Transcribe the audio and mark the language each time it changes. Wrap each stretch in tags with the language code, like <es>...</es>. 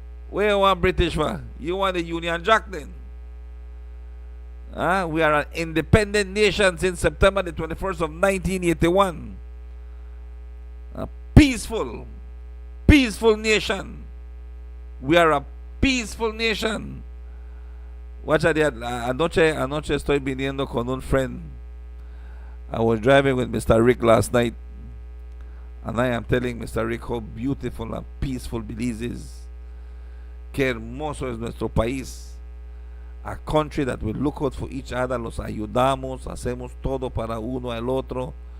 <en>We want British for. You want the Union Jack then? We are an independent nation since September the 21st of 1981. A peaceful nation. We are a peaceful nation.</en> <es>Guacha, anoche estoy viniendo con un friend.</es> <en>I was driving with Mr. Rick last night, and I am telling Mr. Rick how beautiful and peaceful Belize is.</en> <es>Qué hermoso es nuestro país. A country that we look out for each other, los ayudamos, hacemos todo para uno al otro.</es>